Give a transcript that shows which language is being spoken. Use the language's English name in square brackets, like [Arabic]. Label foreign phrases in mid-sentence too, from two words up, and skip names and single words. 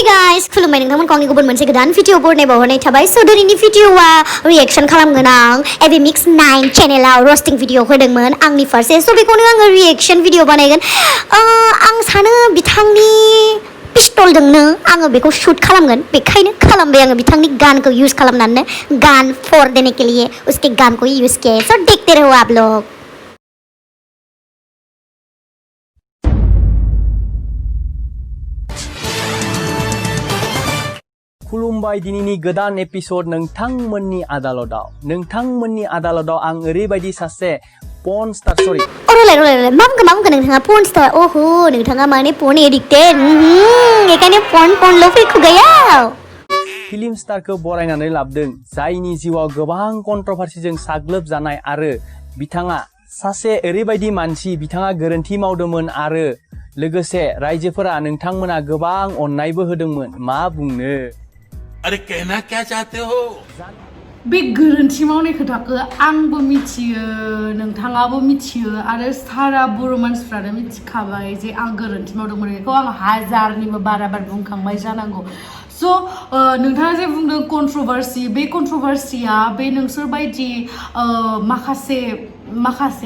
[Bodo] गाइस खुलुमबाय नोंथांमोनखौ आंनि गुबुन मोनसे गोदान भिडिअ बरनायबाव हरनाय थाबाय स' दिनैनि भिडिअआ रिएक्सन खालामगोन आं एपिमिक्स 9 चेनेलाव [English] roasting video [Bodo] होदोंमोन आंनि फारसे स' बेखौनो आङो [English] reaction video [Bodo] बानायगोन आं सानो बिथांनि पिस्तलजोंनो आङो बेखौ शुट खालामगोन बेखायनो खालामबाय आङो बिथांनि गानखौ यूज खालामनानै [Hindi] गान फोर देने के लिए उसके गान को यूज किया है सो देखते रहो आप लोग [Bodo] खुलुमबाय दिनैनि गोदान एपिसोड नोंथांमोननि आदालताव आं ओरैबायदि सासे [English] porn star [Bodo] सरि रोलाय मा बुंगोन नोंथाङा [English] porn star [Bodo] ओहो नोंथाङा माने [English] porn addicted [Bodo] बेखायनो पर्नल' फैखो गैया फिल्म स्टारखौ बरायनानै लाबोदों जायनि जिउआव गोबां कन्ट्रभार्सिजों साग्लोबजानाय आरो बिथाङा सासे ओरैबायदि मानसि बिथाङा गोरोन्थि मावदोंमोन आरो लोगोसे रायजोफोरा नोंथांमोना गोबां अननायबो होदोंमोन मा बुंनो [Hindi] अरे कहना क्या चाहते हो [Bodo] बे गोरोन्थि मावनाय खोथाखौ आंबो मिथियो नोंथाङाबो मिथियो आरो सारा बर' मानसिफ्रानो मिथिखाबाय जे आं गोरोन्थि मावदोंमोन बेखौ आं हाजारनिबो बारा बुंखांबाय जानांगौ स' नोंथाङा जे बुंदों कन्ट्रभार्सि बे कन्ट्रभार्सिया बे नोंसोर बायदि माखासे